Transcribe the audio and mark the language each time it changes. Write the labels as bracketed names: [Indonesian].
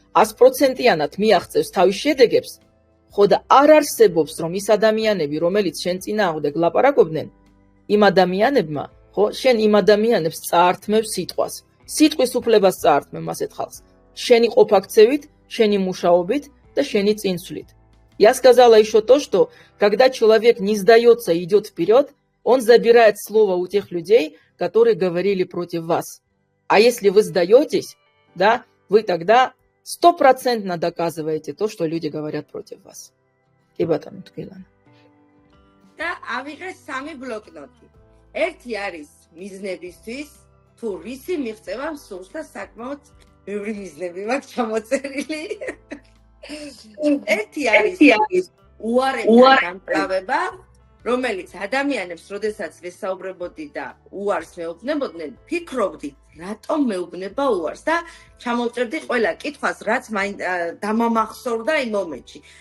[Georgian] 100%-იანად მიაღწევს თავის შედეგებს, ხო და არ არსებობს, რომ ის ადამიანები, რომელიც შენ წინააღმდეგ ლაპარაკობდნენ, იმ ადამიანებმა, ხო, შენ იმ ადამიანებს წაართმევ სიტყვას. სიტყვის უფლებას წაართმევ ასეთ ხალხს. შენი ყოფაქცევით, შენი мушаობით და შენი წინსვლით. [Russian] Я сказала еще то, что когда человек не сдается и идет вперед, он забирает слово у тех людей, которые говорили против вас. А если вы сдаетесь, да, вы тогда 100% доказываете то, что люди говорят против вас. И [Georgian] бატონო თქვენ. და ავიღეს 3 ბლოკნოტი. ერთი არის მიზნებისთვის, თუ რისი მიღწევა მსურს და საკმაოდ ბევრი მიზნები მაქვს ჩამოწერილი. ერთი არის უარებთან გამკლავება, რომელიც ადამიანებს, როდესაც ვესაუბრებოდი და უარს მეუბნებოდნენ, ფიქრობდი, რატომ მეუბნება უარს და ჩამოვწერდი ყველა კითხვას, რაც დამამახსოვრდა იმ მომენტში.